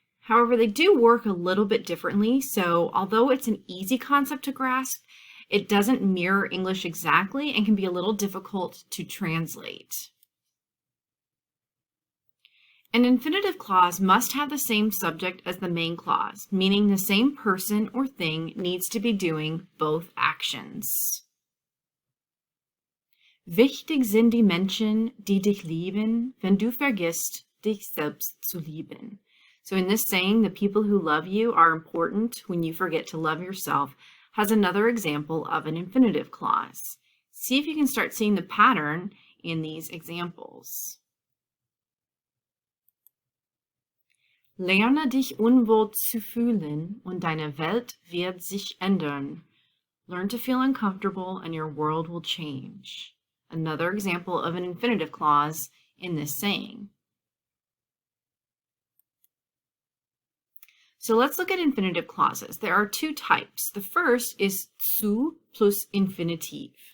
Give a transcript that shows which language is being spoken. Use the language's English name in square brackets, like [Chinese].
[English] However, they do work a little bit differently, so although it's an easy concept to grasp, it doesn't mirror English exactly and can be a little difficult to translate. An infinitive clause must have the same subject as the main clause, meaning the same person or thing needs to be doing both actions. [German] Wichtig sind die Menschen, die dich lieben, wenn du vergisst, dich selbst zu lieben. [English] So in this saying, the people who love you are important when you forget to love yourself, has another example of an infinitive clause. See if you can start seeing the pattern in these examples. [German] Lerne dich unwohl zu fühlen und deine Welt wird sich ändern. [English] Learn to feel uncomfortable and your world will change. Another example of an infinitive clause in this saying. So let's look at infinitive clauses. There are two types. The first is zu plus Infinitiv.